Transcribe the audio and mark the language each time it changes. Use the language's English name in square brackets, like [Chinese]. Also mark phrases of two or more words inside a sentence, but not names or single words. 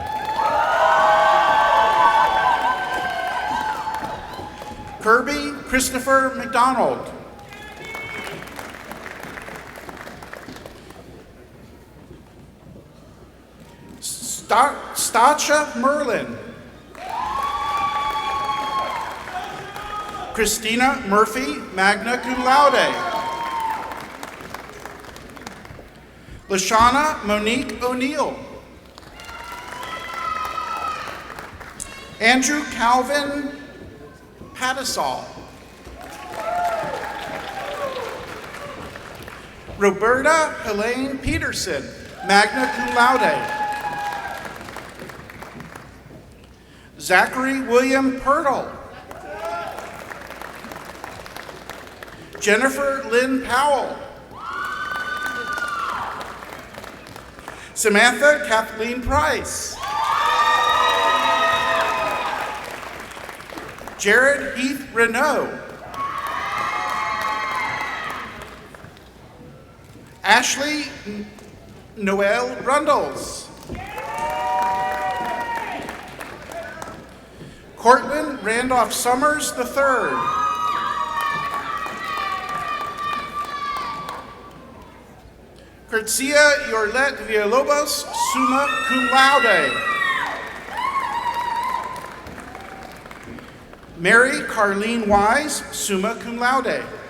[English] Kirby Christopher McDonald. Stacha Merlin. Christina Murphy, [Latin] magna cum laude. [English] Lashana Monique O'Neill. Andrew Calvin Patisol. Roberta Helene Peterson, [Latin] magna cum laude. [English] Zachary William Pirtle. Jennifer Lynn Powell. Samantha Kathleen Price. Jared Heath Renault. Ashley Noel Rundles. Cortland Randolph Summers III. Curtzia Yorlet Villalobos, [Latin] summa cum laude. [English] Mary Carleen Wise, [Latin] summa cum laude.